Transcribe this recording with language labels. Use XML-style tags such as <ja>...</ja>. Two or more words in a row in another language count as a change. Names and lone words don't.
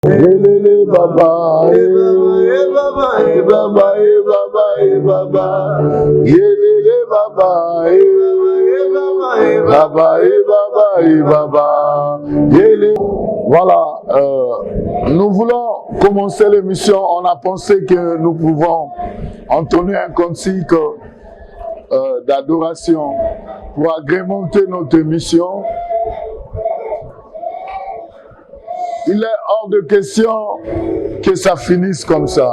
<fr>Elele baba, baba, baba, baba, baba, elele baba, baba, baba, baba, elele. Voilà, nous voulons commencer l'émission. On a pensé que nous pouvons entonner un cantique d'adoration pour agrémenter notre émission. Il est hors de question que ça finisse comme ça.</fr>